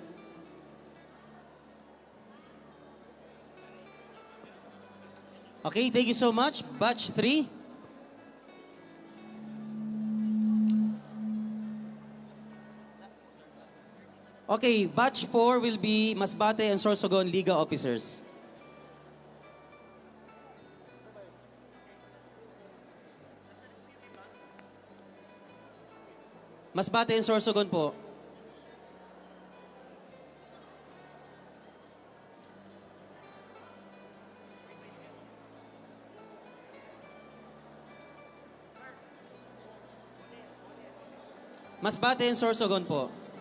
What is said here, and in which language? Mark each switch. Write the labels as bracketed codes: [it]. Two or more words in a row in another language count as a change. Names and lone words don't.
[en] Okay, thank you so much. Batch 3. Okay, batch 4 will be Masbate and Sorsogon Liga officers. Masbate and Sorsogon po. Masbate and Sorsogon po.